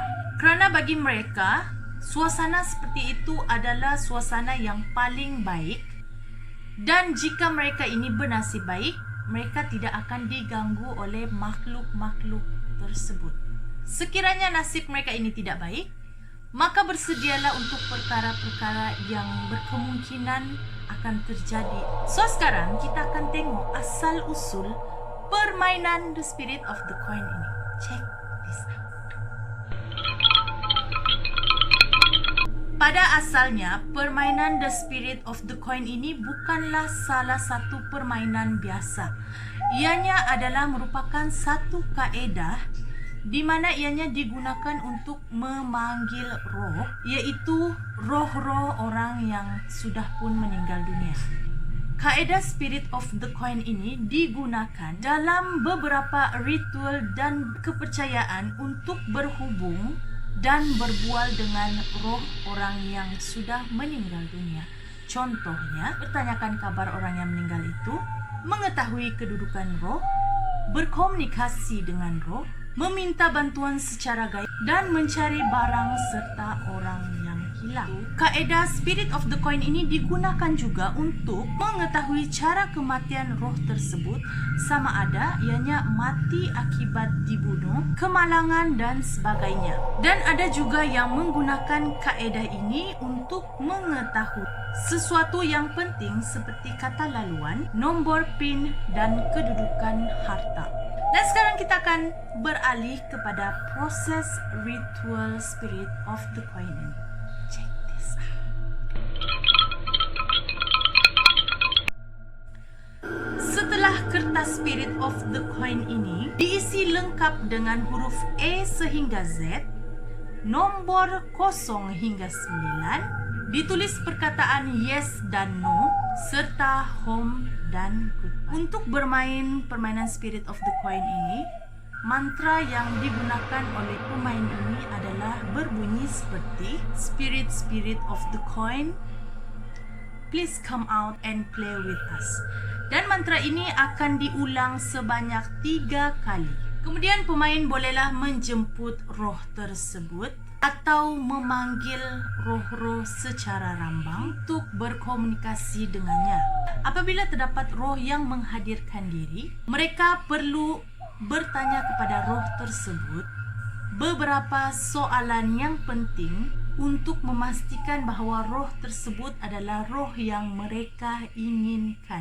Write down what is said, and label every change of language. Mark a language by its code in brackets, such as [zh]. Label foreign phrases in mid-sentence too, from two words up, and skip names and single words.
[ms] Kerana bagi mereka, suasana seperti itu adalah suasana yang paling baik, dan jika mereka ini bernasib baik, mereka tidak akan diganggu oleh makhluk-makhluk tersebut. Sekiranya nasib mereka ini tidak baik, maka bersedialah untuk perkara-perkara yang berkemungkinan akan terjadi. So sekarang kita akan tengok asal-usul permainan The Spirit of the Coin ini. [en] Check this out. [ms] Pada asalnya, permainan The Spirit of the Coin ini bukanlah salah satu permainan biasa. Ianya adalah merupakan satu kaedah di mana ianya digunakan untuk memanggil roh, iaitu roh-roh orang yang sudah pun meninggal dunia. Kaedah Spirit of the Coin ini digunakan dalam beberapa ritual dan kepercayaan untuk berhubung dan berbual dengan roh orang yang sudah meninggal dunia. Contohnya, bertanyakan kabar orang yang meninggal itu, mengetahui kedudukan roh, berkomunikasi dengan roh, meminta bantuan secara gaib dan mencari barang serta orang yang hilang. Kaedah Spirit of the Coin ini digunakan juga untuk mengetahui cara kematian roh tersebut, sama ada ianya mati akibat dibunuh, kemalangan dan sebagainya. Dan ada juga yang menggunakan kaedah ini untuk mengetahui sesuatu yang penting seperti kata laluan, nombor PIN dan kedudukan harta. Dan sekarang kita akan beralih kepada proses ritual Spirit of the Coin ini. [en] Check this out. [ms] Setelah kertas Spirit of the Coin ini diisi lengkap dengan huruf A sehingga Z, nombor 0 hingga 9, ditulis perkataan yes dan no, serta home dan goodbye. Untuk bermain permainan Spirit of the Coin ini, mantra yang digunakan oleh pemain ini adalah berbunyi seperti Spirit of the Coin, [en] please come out and play with us. [ms] Dan mantra ini akan diulang sebanyak 3 kali. Kemudian pemain bolehlah menjemput roh tersebut atau memanggil roh-roh secara rambang untuk berkomunikasi dengannya. Apabila terdapat roh yang menghadirkan diri, mereka perlu bertanya kepada roh tersebut beberapa soalan yang penting untuk memastikan bahawa roh tersebut adalah roh yang mereka inginkan.